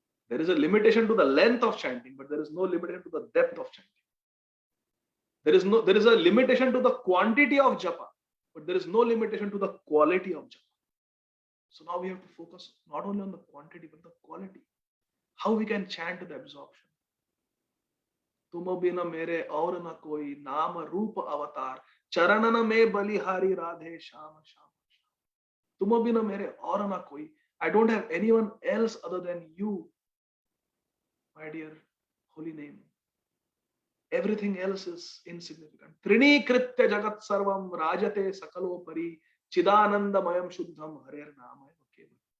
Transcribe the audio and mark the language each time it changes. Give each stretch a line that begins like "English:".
English: There is a limitation to the length of chanting, but there is no limitation to the depth of chanting. There is a limitation to the quantity of japa, but there is no limitation to the quality of japa. So now we have to focus not only on the quantity, but the quality. How we can chant the absorption.
Hindi: तुम बिना मेरे और न कोई नाम रूप अवतार चरणन में बलिहारी राधे श्याम श्याम तुम बिना मेरे और न कोई.
English: I don't have anyone else other than you, my dear holy name. Everything else is insignificant.
Sanskrit: Trinikritya jagat sarvam rajate sakalopari chidanandamayam shuddham harer namaya keval.